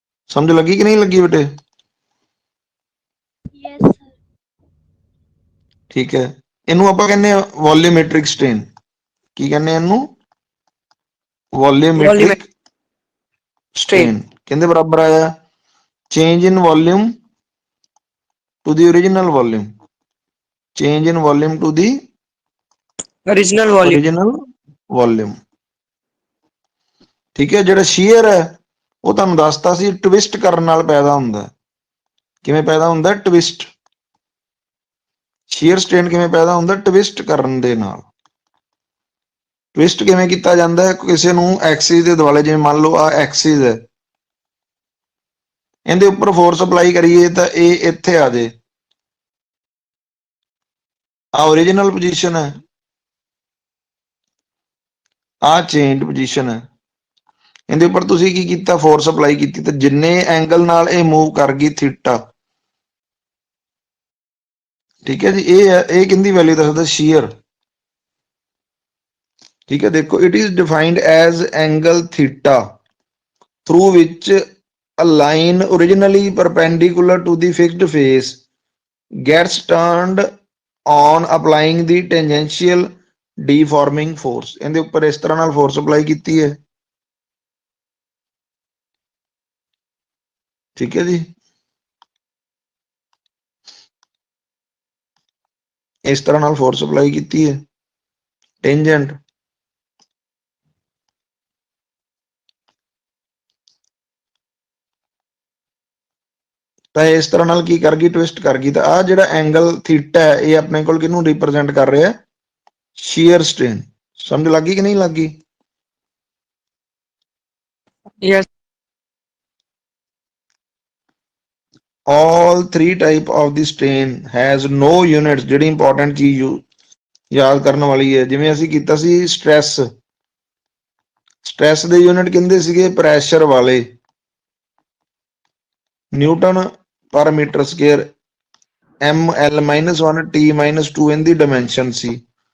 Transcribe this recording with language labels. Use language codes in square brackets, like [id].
[pa] ਸਮਝ ਲੱਗੀ ਕਿ ਨਹੀਂ ਲੱਗੀ ਬੇਟੇ? [en] Yes sir. [pa] ਠੀਕ ਹੈ, ਇਹਨੂੰ ਆਪਾਂ ਕਹਿੰਦੇ ਆ ਵੋਲੀਮੈਟ੍ਰਿਕ ਸਟ੍ਰੇਨ। ਕੀ ਕਹਿੰਦੇ ਆ ਇਹਨੂੰ? ਵੋਲੀਮੈਟ੍ਰਿਕ ਸਟ੍ਰੇਨ। ਕਿਹਦੇ ਬਰਾਬਰ ਆਇਆ? [en] change in volume to the original volume, change in volume to the original volume, original volume। [pa] ਠੀਕ ਹੈ, ਜਿਹੜਾ ਸ਼ੀਅਰ ਹੈ ਉਹ ਤੁਹਾਨੂੰ ਦੱਸਤਾ ਸੀ ਟਵਿਸਟ ਕਰਨ ਨਾਲ ਪੈਦਾ ਹੁੰਦਾ। ਕਿਵੇਂ ਪੈਦਾ ਹੁੰਦਾ? ਟਵਿਸਟ। ਸ਼ੀਅਰ ਸਟ੍ਰੇਨ ਕਿਵੇਂ ਪੈਦਾ ਹੁੰਦਾ? ਟਵਿਸਟ ਕਰਨ ਦੇ ਨਾਲ। ਟਵਿਸਟ ਕਿਵੇਂ ਕੀਤਾ ਜਾਂਦਾ ਹੈ? ਕਿਸੇ ਨੂੰ ਐਕਸਿਸ ਦੇ ਦੁਆਲੇ, ਜਿਵੇਂ ਮੰਨ ਲਓ ਆ ਐਕਸਿਸ ਹੈ, ਇਹਦੇ ਉੱਪਰ ਫੋਰਸ ਅਪਲਾਈ ਕਰੀਏ ਤਾਂ ਇਹ ਇੱਥੇ ਆ ਜੇ, ਆ ਓਰੀਜਨਲ ਪੋਜੀਸ਼ਨ ਹੈ, ਆ ਚੇਂਜ ਪੋਜੀਸ਼ਨ ਹੈ। ਇਹਦੇ ਉੱਪਰ ਤੁਸੀਂ ਕੀ ਕੀਤਾ? ਫੋਰਸ ਅਪਲਾਈ ਕੀਤੀ, ਤੇ ਜਿੰਨੇ ਐਂਗਲ ਨਾਲ ਇਹ ਮੂਵ ਕਰ ਗਈ ਥੀਟਾ, ਠੀਕ ਹੈ ਜੀ, ਇਹ ਕਿੰਦੀ ਵੈਲਿਊ ਦੱਸਦਾ? ਸ਼ੀਅਰ। ਠੀਕ ਹੈ, ਦੇਖੋ, [en] It is defined as angle theta through which a line originally perpendicular to the fixed face gets turned on applying the tangential deforming force। [pa] ਇਹਦੇ ਉੱਪਰ ਇਸ ਤਰ੍ਹਾਂ ਨਾਲ ਫੋਰਸ ਅਪਲਾਈ ਕੀਤੀ ਹੈ, ਠੀਕ ਹੈ ਜੀ, ਇਸ ਤਰ੍ਹਾਂ ਨਾਲ ਫੋਰਸ ਅਪਲਾਈ ਕੀਤੀ ਹੈ, ਟੈਂਜੈਂਟ। ਤਾਂ ਇਸ ਤਰ੍ਹਾਂ ਨਾਲ ਕੀ ਕਰ ਗਈ? ਟਵਿਸਟ ਕਰ ਗਈ। ਤਾਂ ਆ ਜਿਹੜਾ ਐਂਗਲ ਥੀਟਾ ਹੈ ਇਹ ਆਪਣੇ ਕੋਲ ਕਿਹਨੂੰ ਰਿਪਰੈਜ਼ੈਂਟ ਕਰ ਰਿਹਾ? Sheer strain. ਸਮਝ ਲੱਗੀ ਕਿ ਨਹੀਂ ਲੱਗੀ? [en] yes, all three type of the strain has no units। [pa] ਜਿਹੜੀ ਇੰਪੋਰਟੈਂਟ ਚੀਜ਼ ਯਾਦ ਕਰਨ ਵਾਲੀ ਹੈ, ਜਿਵੇਂ ਅਸੀਂ ਕੀਤਾ ਸੀ ਸਟ੍ਰੈਸ, ਸਟ੍ਰੈਸ ਦੇ ਯੂਨਿਟ ਕਹਿੰਦੇ ਸੀਗੇ ਪ੍ਰੈਸ਼ਰ ਵਾਲੇ, ਨਿਊਟਨ ਪਰ ਮੀਟਰ ਸਕੁਅਰ, ml-1 t-2 ਇਹਦੀ ਡਾਇਮੈਂਸ਼ਨ ਸੀ।